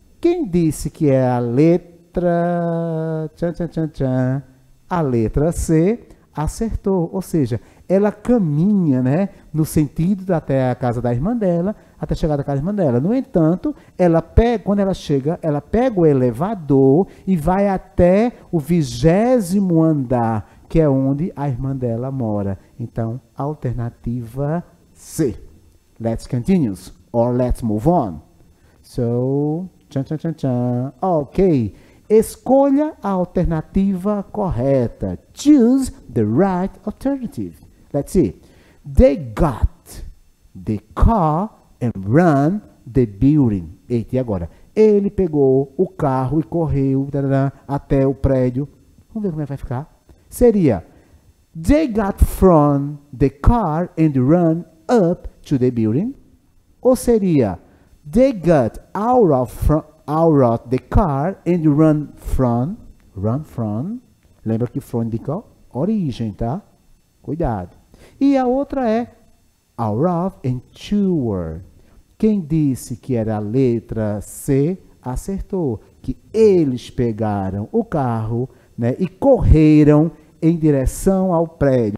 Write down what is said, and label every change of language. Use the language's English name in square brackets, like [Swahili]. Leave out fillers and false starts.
[Portuguese] Quem disse que é a letra, a letra C, acertou, ou seja, ela caminha, né, no sentido até a casa da irmã dela, até chegar da casa da irmã dela. No entanto, quando ela chega, ela pega o elevador e vai até o 20º andar, que é onde a irmã dela mora. Então, alternativa C. [English] Let's continue, or let's move on. So, ok. [Portuguese] Escolha a alternativa correta. [English] Choose the right alternative. Let's see. They got the car and ran the building. [Portuguese] Eita, e agora? Ele pegou o carro e correu até o prédio. Vamos ver como é que vai ficar. Seria, [English] they got from the car and ran up to the building. [Portuguese] Ou seria, [English] they got out of the car and run from. [Portuguese] Lembra que from indica origem, tá? Cuidado. E a outra é out of and toward. Quem disse que era a letra C, acertou. Que eles pegaram o carro né? E correram em direção ao prédio.